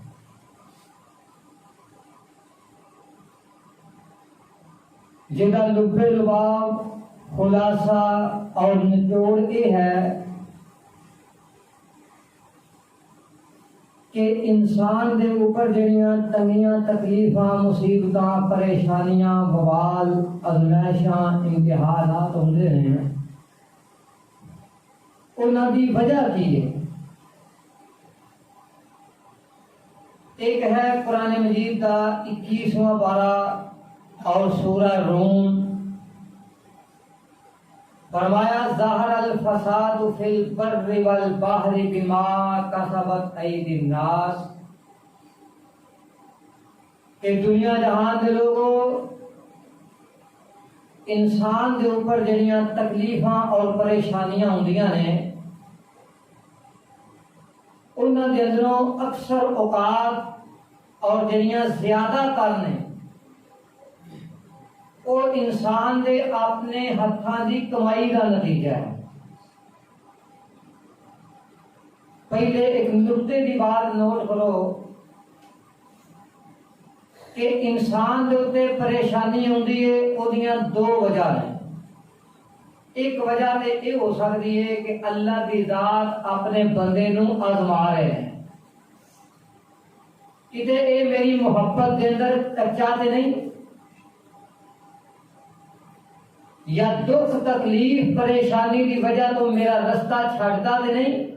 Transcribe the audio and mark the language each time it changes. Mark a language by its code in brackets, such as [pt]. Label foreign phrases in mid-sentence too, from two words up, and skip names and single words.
[pa] جڑا لب لباب خلاصہ اور نچوڑ یہ ہے کہ انسان دے اوپر جڑیاں تنگیاں تکلیفاں مصیبتاں پریشانیاں بوال ازمائشاں امتحانات ہوندے ہیں انہاں دی وجہ کی ہے؟ [ur] ایک ہے قرآن مجید کا 21واں پارہ اور سورہ روم، فرمایا [ar] ظاہر الفساد فی البر والبحر بما کسبت ایدی الناس، [pa] کہ دنیا جہان دے لوگوں انسان دے اوپر جڑیاں تکلیفاں اور پریشانیاں ہوندیاں نے انہاں دے اندروں اکثر اوقات اور جڑیاں زیادہ تر نے اور انسان دے اپنے ہتھاں دی کمائی کا نتیجہ ہے۔ پہلے ایک نقطے دی بات نوٹ کرو کہ انسان دے اوتے پریشانی ہوندی ہے اودیاں دو وجہ ہیں۔ ایک وجہ تے یہ ہو سکتی ہے کہ اللہ دی ذات اپنے بندے نو آزما رہے ہیں، کتے اے میری محبت دے اندر کچا تے نہیں، یا دکھ تکلیف پریشانی کی وجہ تو میرا رستہ چھڑتا تے نہیں۔